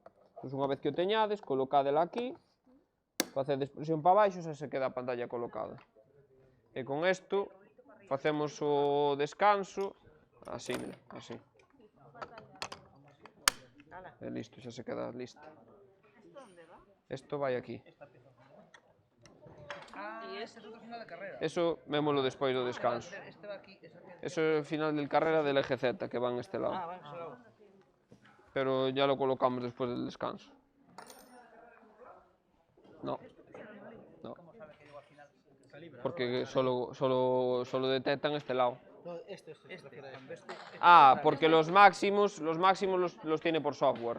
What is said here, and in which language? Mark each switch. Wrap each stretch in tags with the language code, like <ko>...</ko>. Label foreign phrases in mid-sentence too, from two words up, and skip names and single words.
<gl>Pois unha vez que o teñades, colocadela aquí, facedes presión para baixo e se queda a pantalla colocada. E con isto facemos o descanso, así, mira, así. E listo, xa se queda lista. Isto vai aquí.</gl> <es>Y ese es otro final de carrera.</es> <gl>Eso vémolo despois do descanso.</gl> <es>Este va aquí, ese aquí.</es> <gl>Eso é o final</gl> <es>del carrera del eje Z,</es> <gl>que van este lado.</gl> <es>Ah, vamos a lado. Pero ya lo colocamos después del descanso. No. No. Porque solo detectan este lado. No, este. Ah, porque los máximos los tiene por software.</es>